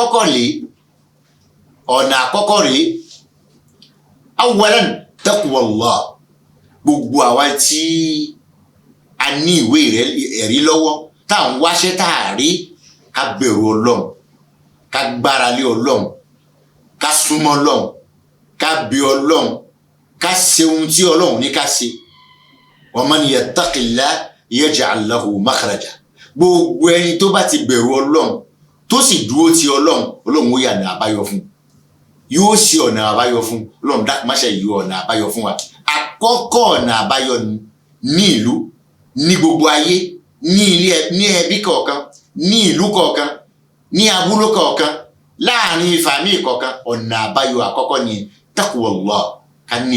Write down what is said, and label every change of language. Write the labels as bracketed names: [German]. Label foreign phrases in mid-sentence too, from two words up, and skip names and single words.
[Yoruba] àkọ́kọ́ rèé [Arabic] أولا تقوى الله [Yoruba] gbogbo àwa tí a ní ìwé ẹ̀rí lọ́wọ́ tá à ń wáṣẹ́ tá a rí ká bẹ̀rù Ọlọ́run ká gbára lé Ọlọ́run ká súnmọ́ Ọlọ́run ká bí Ọlọ́run ká ṣe ohun tí ọlọ́run ní ká ṣe [Arabic] ومن يتق الله يجعل له مخرجا [Yoruba] gbogbo ẹni tó bá ti bẹ̀rù ọlọ́run tó sì dúró ti ọlọ́run ọlọ́run ó yà ọ̀nà àbáyọ fún yóò ṣe ọ̀nà àbáyọ fún ọlọ́run dákun má ṣe yọ ọ̀nà àbáyọ fún wa àkọ́kọ́ ọ̀nà àbáyọ ní ìlú ní gbogbo ayé ní ẹbí kọ̀ọ̀kan ní ìlú kọ̀ọ̀kan ní abúlé kọ̀ọ̀kan láàrin fàmílì kọ̀ọ̀kan ọ̀nà àbáyọ àkọ́kọ́ ni taqwallah ká ní